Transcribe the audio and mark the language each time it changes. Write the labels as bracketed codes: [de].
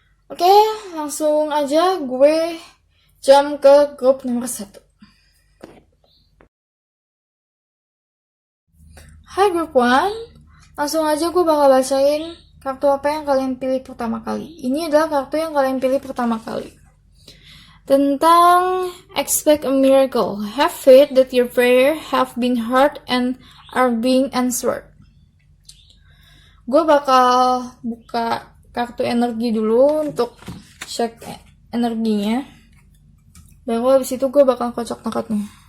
[id] Oke, langsung aja gue jump ke grup nomor 1. Hai grup 1, langsung aja gue bakal bacain kartu apa yang kalian pilih pertama kali. Ini adalah kartu yang kalian pilih pertama kali. Tentang [en] expect a miracle. Have faith that your prayer have been heard and are being answered. [id] Gue bakal buka kartu energi dulu untuk cek energinya. Baru habis itu gue bakal kocok tarotnya.